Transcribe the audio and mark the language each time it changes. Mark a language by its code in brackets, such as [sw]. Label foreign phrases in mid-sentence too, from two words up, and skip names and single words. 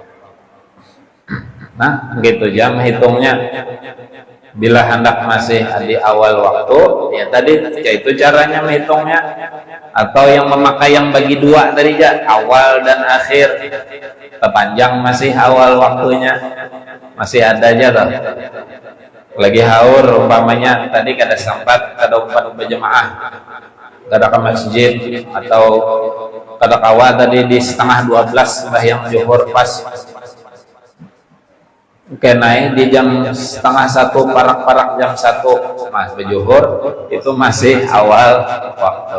[id] Nah begitu jam hitungnya. Bila hendak masih di awal waktu, ya tadi itu caranya menghitungnya. Atau yang memakai yang bagi dua tadi ya, awal dan akhir. Terpanjang masih awal waktunya, masih ada aja tuh. [bjn] Lagi haur umpamanya tadi kada sempat, kada umpat berjemaah, kada ke masjid, atau kada kawa tadi di setengah 12 sembahyang zuhur pas kenai di jam setengah 1 parak-parak jam 1 mas berjuhur, itu masih awal waktu.